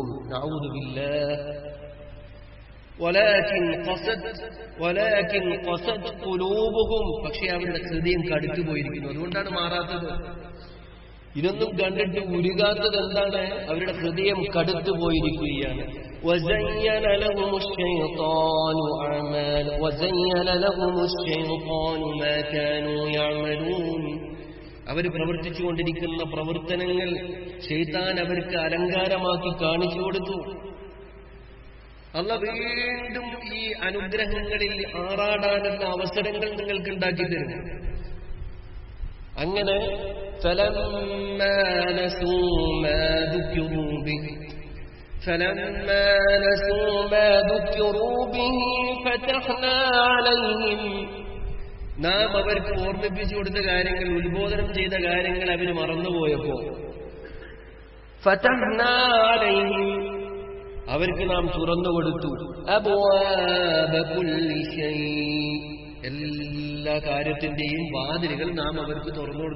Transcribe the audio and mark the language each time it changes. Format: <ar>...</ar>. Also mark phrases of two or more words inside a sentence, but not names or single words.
<ar>نعوذ بالله. ولكن قست قلوبهم,</ar> <ml>പക്ഷേ അവരുടെ ഹൃദയം കടുത്തുപോയിരിക്കുന്നു. അതുകൊണ്ടാണ് മാറാത്തത്. ഇതൊന്നും കണ്ടിട്ട് ഉരുകാത്തത് എന്താണ്? അവരുടെ ഹൃദയം കടുത്തുപോയിരിക്കുകയാണ്.</ml> <ar>وزين لهم الشيطان ما كانوا يعملون.</ar> <ml>അവർ പ്രവർത്തിച്ചുകൊണ്ടിരിക്കുന്ന പ്രവർത്തനങ്ങൾ ശൈത്താൻ അവർക്ക് അലങ്കാരമാക്കി കാണിച്ചു കൊടുത്തു. അല്ലാഹു വീണ്ടും ഈ അനുഗ്രഹങ്ങളിൽ ആറാടാനുള്ള അവസരങ്ങൾ നിങ്ങൾക്ക് ഉണ്ടാക്കി തരും.</ml> <ar>അങ്ങനെ فلما نسوا ما ذكروا به فتحنا عليهم.</ar> <ml>നാം അവർക്ക് ഓർമ്മിപ്പിച്ചു കൊടുത്ത കാര്യങ്ങൾ, ഉത്ബോധനം ചെയ്ത കാര്യങ്ങൾ അവർ മറന്നുപോയപ്പോ</ml> <ar>فتحنا عليهم,</ar> <ml>അവർക്ക് നാം തുറന്നുകൊടുത്തു.</ml> <ar>أبواب كل شيء,</ar> <ml>എല്ലാ കാര്യത്തിന്റെയും വാതിലുകൾ നാം അവർക്ക് തുറന്നു കൊടുത്തു.</ml>